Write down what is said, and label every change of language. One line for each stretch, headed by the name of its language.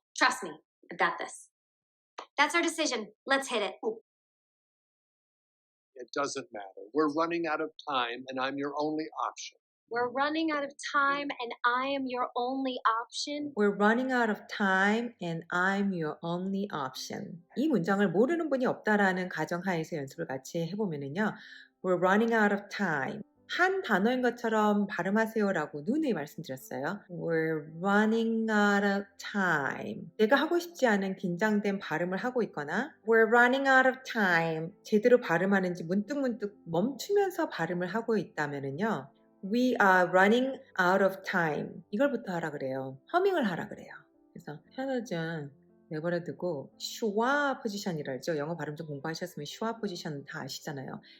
English: Trust me, I've got this. That's our decision. Let's hit it. It doesn't matter. We're running out of time, and I'm your only option. We're running out of time and I am your only option. We're running out of time and I'm your only option.
Korean: 이 문장을 모르는 분이 없다라는 가정하에서 연습을 같이 해보면은요.
English: We're running out of time.
Korean: 한 단어인 것처럼 발음하세요라고 누누이 말씀드렸어요.
English: We're running out of time.
Korean: 내가 하고 싶지 않은 긴장된 발음을 하고 있거나
English: We're running out of time.
Korean: 제대로 발음하는지 문득문득 멈추면서 발음을 하고 있다면은요.
English: We are running out of time.
Korean: 이걸부터 하라 그래요. 허밍을 하라 그래요. 그래서 편어준 내버려 두고 슈와 포지션이라 했죠. 영어 발음 좀 공부하셨으면 슈와 포지션 다 아시잖아요.